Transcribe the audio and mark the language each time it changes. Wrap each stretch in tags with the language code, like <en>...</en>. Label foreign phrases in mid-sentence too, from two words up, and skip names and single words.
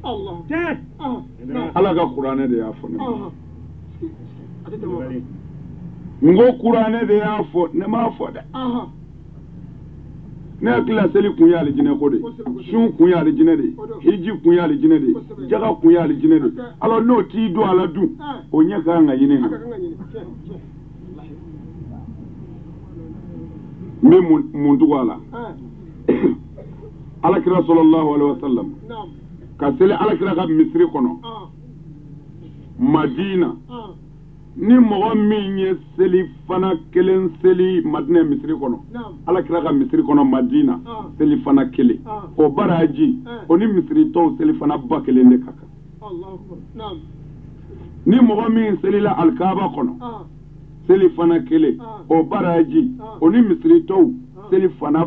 <bm>ala ka kuranɛ de y'a fɔ ne ma n ko kuranɛ de y'a fɔ ne m'a fɔ dɛ ne hakili la seli kun ye alijinɛ ko de sun kun ye alijinɛ de hiji kun ye alijinɛ de jaga kun ye alijinɛ de alors n'o t'i don a la dun o ɲɛ ka kan ka ɲini na n bɛ mun tugu a la alakira</bm> <ar>صلى الله عليه وسلم</ar> <bm>ka seli alakira ka misiri kɔnɔ madina ni mɔgɔ min ye seli fana kelen seli Madina misiri kɔnɔ ala kira ka misiri kɔnɔ Madina seli fana kelen o baraji o ni misiri tɔw seli fana ba kelen de ka kan ni mɔgɔ min selila alkaaba kɔnɔ seli fana kelen o baraji o ni misiri tɔw seli fana</bm>